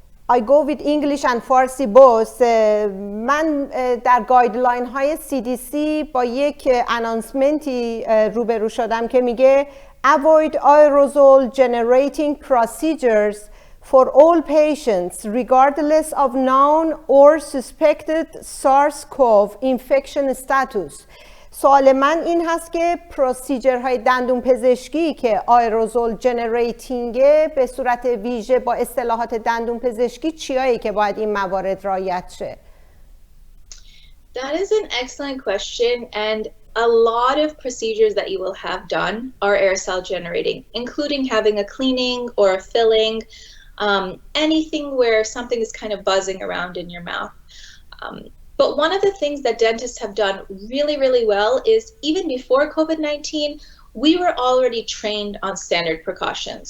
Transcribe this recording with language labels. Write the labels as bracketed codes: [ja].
[en] I go with English and Farsi both. [fa] من در گایدلاین های CDC با یک انانسمنتی روبرو شدم که میگه [en] avoid aerosol generating procedures for all patients regardless of known or suspected SARS-CoV infection status. [fa] سوال من این هست که پروسیجر های دندون پزشکی که آیروزول جنریتینگه به صورت ویژه با اصطلاحات دندون پزشکی چیایی که باید این موارد رعایت شه؟ [en] That is an excellent question, and a lot of procedures that you will have done are aerosol generating, including having a cleaning or a filling, anything where something is kind of buzzing around in your mouth. But one of the things that dentists have done really, really well is even before COVID-19, we were already trained on standard precautions.